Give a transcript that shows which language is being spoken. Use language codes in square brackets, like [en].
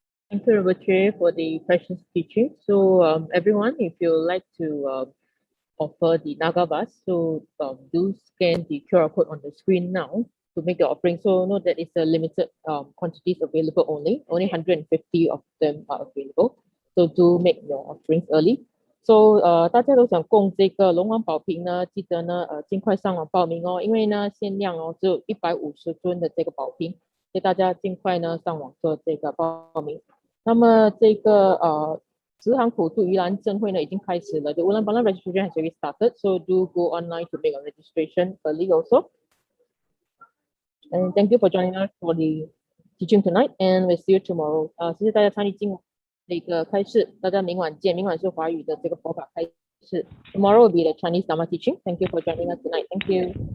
[en] Thank you, Rinpoche, for the precious teaching. So, everyone, if you would like to offer the Naga bus, so do scan the QR code on the screen now to make the offering. So, note that it's a limited quantities available only 150 of them are available. So, do make your offerings early. [zh] So 大家都想供这个龙王宝瓶呢，记得呢尽快上网报名哦，因为呢限量哦只有150尊的这个宝瓶，所以大家尽快呢上网做这个报名。那么这个直航普渡盂兰正会呢已经开始了。 [en] The Ulan Balan registration has already started, so do go online to make a registration early also. And thank you for joining us for the teaching tonight, and we'll see you tomorrow. [zh] 谢谢大家参与今晚的一个开示，大家明晚见。明晚是华语的这个佛法开示。 [en] Tomorrow will be the Chinese Dharma teaching. Thank you for joining us tonight. Thank you.